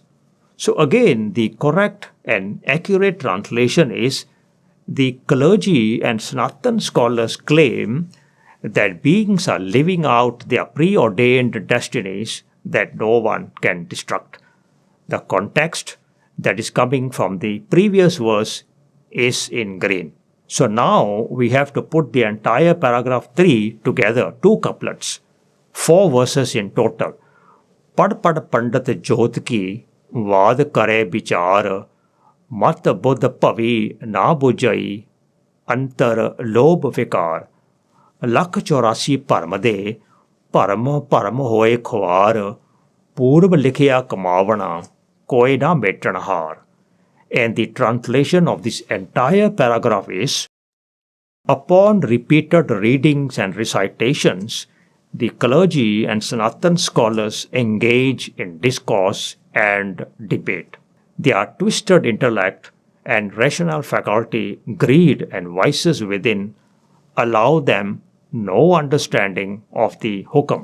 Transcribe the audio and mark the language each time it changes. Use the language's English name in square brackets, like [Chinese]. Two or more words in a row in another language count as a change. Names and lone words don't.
[English] So again, the correct and accurate translation is the clergy and Sanatan scholars claim that beings are living out their preordained destinies that no one can destruct. The context that is coming from the previous verse is in green. So now we have to put the entire paragraph 3 together, 2 couplets, 4 verses in total. [Punjabi] ਪੜ੍ਹ ਪੜ੍ਹ ਪੰਡਿਤ ਜੋਤ ਕੀ ਵਾਦ ਕਰੇ ਵਿਚਾਰ, ਮਤ ਬੁੱਧ ਪਵੀ ਨਾ ਬੁਝੈ, ਅੰਤਰ ਲੋਭ ਵਿਕਾਰ. ਲੱਖ 84 ਭਰਮ ਦੇ ਭਰਮ ਹੋਏ ਖੁਆਰ ਪੂਰਬ ਲਿਖਿਆ ਕਮਾਵਣਾ ਕੋਏ ਨਾ ਮੇਟਣ ਹਾਰ. [English] And the translation of this entire paragraph is, upon repeated readings and recitations, the clergy and Sanatan scholars engage in discourse and debate. Their twisted intellect and rational faculty, greed and vices within allow them no understanding of the hukam.